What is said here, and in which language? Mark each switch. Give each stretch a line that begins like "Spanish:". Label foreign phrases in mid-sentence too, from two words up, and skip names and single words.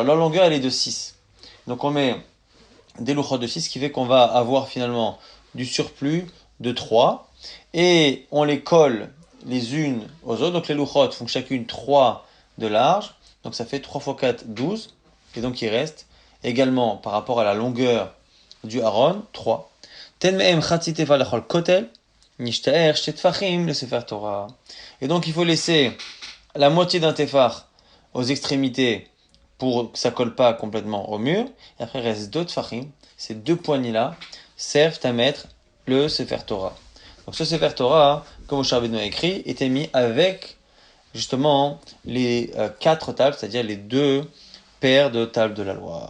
French: Leur longueur, elle est de 6. Donc on met des Luchot de 6, ce qui fait qu'on va avoir finalement du surplus de 3. Et on les colle les unes aux autres. Donc les Luchot font chacune 3 de large. Donc ça fait 3 x 4, 12. Et donc il reste également, par rapport à la longueur du Aaron, 3.
Hebrew: תן מהם חצי טפח לכל כותל, נשתייר שני טפחים לספר תורה.
French: Et donc il faut laisser la moitié d'un tefar aux extrémités pour que ça colle pas complètement au mur. Et après il reste 2 tfachim. Ces 2 poignées-là servent à mettre le
Hebrew: ספר תורה.
French: Donc ce
Hebrew: ספר תורה,
French: comme Moshe Rabbeinu a écrit, était mis avec justement les 4 tables, c'est-à-dire les 2 paires de tables de la loi.